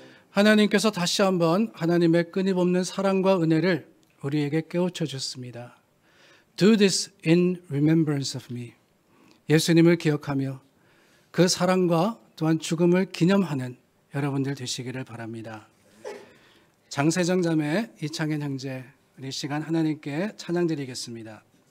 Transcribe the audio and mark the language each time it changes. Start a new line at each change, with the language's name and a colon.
Korean: 하나님께서 다시 한번 하나님의 끊임없는 사랑과 은혜를 우리에게 깨우쳐 주셨습니다.
English: Do this in remembrance of me.
Korean: 예수님을 기억하며 그 사랑과 또한 죽음을 기념하는 여러분들 되시기를 바랍니다. 장세정 자매, 이창현 형제, 우리 시간 하나님께 찬양 드리겠습니다.